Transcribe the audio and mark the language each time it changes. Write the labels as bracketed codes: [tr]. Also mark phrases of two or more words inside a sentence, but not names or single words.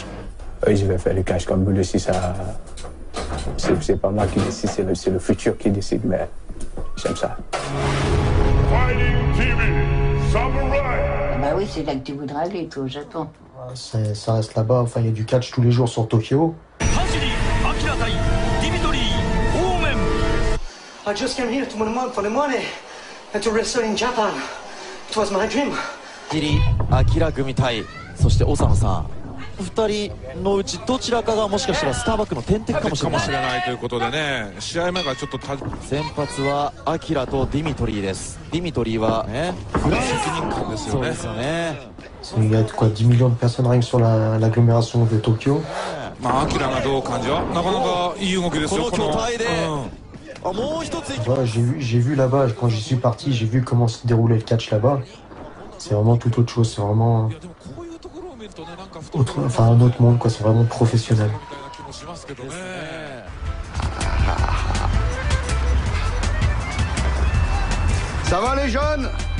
[fr] Oui, je vais faire le catch comme Boulou si ça. C'est pas moi qui décide, c'est le futur qui décide, mais j'aime ça. Bah oui, c'est là que tu voudrais aller, toi, au Japon. Ça reste là-bas, enfin, il y a du catch tous les jours sur Tokyo. [en] I just came here for the money and to wrestle in Japan. It was my dream. [ja] アキラ組対そして長野さん2人のうちどちらかがもしかしたらスターバックの天敵かもしれないということでね試合前からちょっと先発はアキラとディミトリーです。ディミトリーはね責任感ですよね。そうですよね。 [fr] Il y a quoi, 10 millions de personnes rien que sur l'agglomération de Tokyo. [ja] まあアキラがどう感じはなかなかいい動きですよ。この巨体でもう一つ。 [fr] Voilà, j'ai vu là-bas quand j'y suis parti, j'ai vu comment se déroulait le catch là-bas. C'est vraiment tout autre chose, c'est vraiment un autre monde, quoi. C'est vraiment professionnel. Ça va les jeunes?